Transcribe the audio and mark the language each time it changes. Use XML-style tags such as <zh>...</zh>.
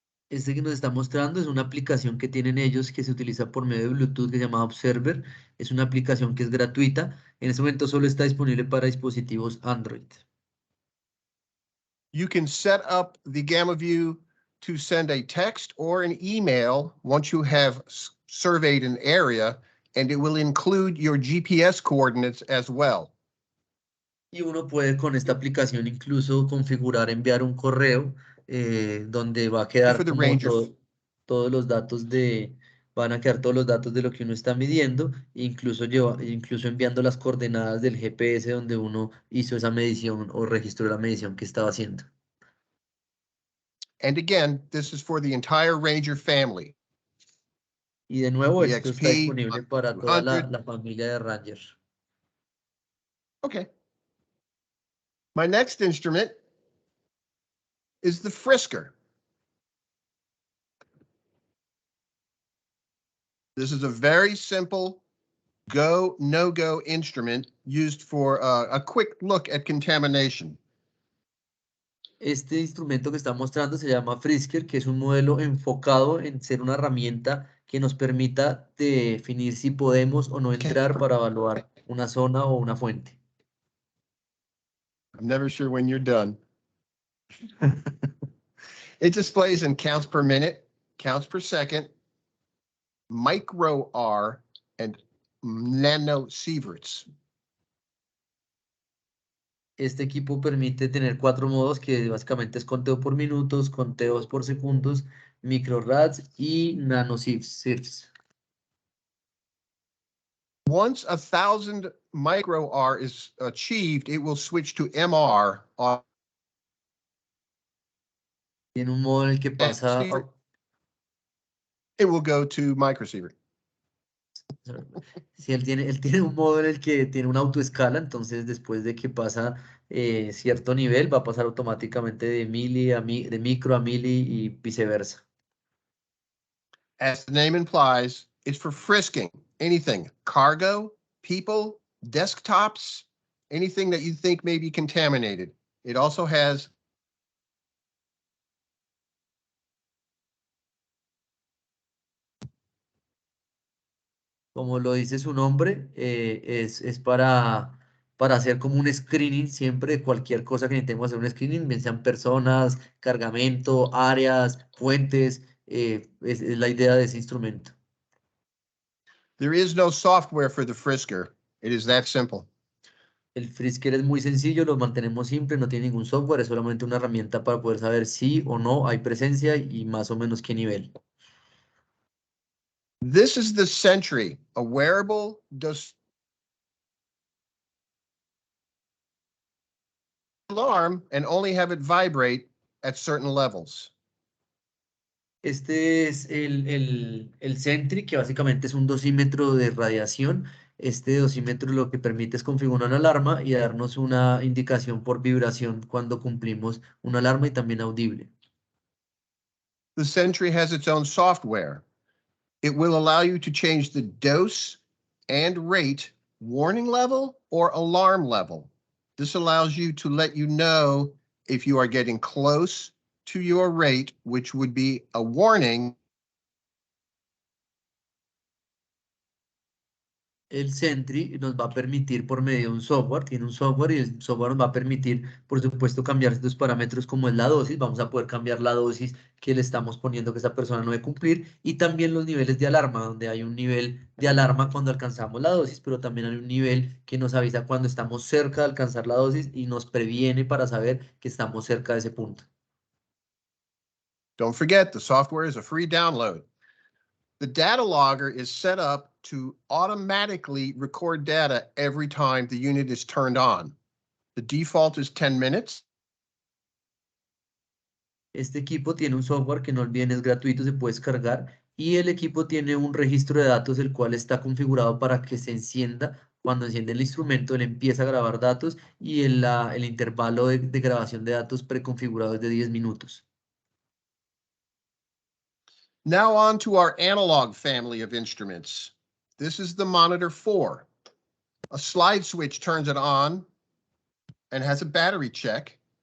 <es>Este que nos está mostrando es una aplicación que tienen ellos que se utiliza por medio de Bluetooth que se llama Observer. Es una aplicación que es gratuita. En este momento solo está disponible para dispositivos Android.</es> <en>You can set up the Gamma View to send a text or an email once you have surveyed an area, and it will include your GPS coordinates as well.</en> <es>Y uno puede con esta aplicación incluso configurar enviar un correo donde va a quedar como todos los datos van a quedar todos los datos de lo que uno está midiendo, incluso, incluso enviando las coordenadas del GPS donde uno hizo esa medición o registró la medición que estaba haciendo.</es> <en>And again, this is for the entire Ranger family.</en> <es>Y de nuevo, esto está EXP, disponible para toda 200. la familia de Ranger.</es> <en>Okay. My next instrument is the Frisker. This is a very simple go, no-go instrument used for a quick look at contamination.</en> <es>Este instrumento que está mostrando se llama Frisker, que es un modelo enfocado en ser una herramienta que nos permita definir si podemos o no entrar para evaluar una zona o una fuente.</es> <en>I'm never sure when you're done. It displays in counts per minute, counts per second, micro R, and nanosieverts.</en> <es>Este equipo permite tener 4 modos que básicamente es conteo por minutos, conteos por segundos, microrads y nanosieverts.</es> <en>Once 1,000 micro R is achieved, it will switch to MR.</en> <es>Tiene un modo en el que pasa,</es> <en>It will go to microsievert.</en> <es>si él tiene un modo en el que tiene una autoescala, entonces después de que pasa cierto nivel, va a pasar automáticamente de de micro a milli y viceversa.</es> <en>As the name implies, it's for frisking anything, cargo, people, desktops, anything that you think may be contaminated. It also has</en> <es>Como lo dice su nombre, es para hacer como un screening siempre de cualquier cosa que necesitemos hacer un screening, bien sean personas, cargamento, áreas, fuentes, es la idea de ese instrumento.</es> <en>there is no software for the frisker. It is that simple.</en> <es>El Frisker es muy sencillo, lo mantenemos simple, no tiene ningún software, es solamente una herramienta para poder saber si o no hay presencia y más o menos qué nivel.</es> <en>This is the Sentry, a wearable alarm and only have it vibrate at certain levels.</en> <es>Este es el Sentry, que básicamente es un dosímetro de radiación. Este dosímetro lo que permite es configurar una alarma y darnos una indicación por vibración cuando cumplimos una alarma y también audible.</es> <en>The Sentry has its own software. It will allow you to change the dose and rate, warning level or alarm level. This allows you to let you know if you are getting close to your rate, which would be a warning.</en> <es>El Sentry nos va a permitir por medio de un software, tiene un software y el software nos va a permitir, por supuesto, cambiar estos parámetros como es la dosis, vamos a poder cambiar la dosis que le estamos poniendo que esa persona no debe cumplir y también los niveles de alarma, donde hay un nivel de alarma cuando alcanzamos la dosis, pero también hay un nivel que nos avisa cuando estamos cerca de alcanzar la dosis y nos previene para saber que estamos cerca de ese punto.</es> <en>Don't forget, the software is a free download. The data logger is set up to automatically record data every time the unit is turned on. The default is 10 minutes.</en> <es>Este equipo tiene un software que no olviden es gratuito, se puede descargar y el equipo tiene un registro de datos el cual está configurado para que se encienda. Cuando enciende el instrumento, él empieza a grabar datos y el intervalo de grabación de datos preconfigurado es de 10 minutos.</es> <en>Now on to our analog family of instruments. This is the monitor 4. A slide switch turns it on and has a battery check.</en>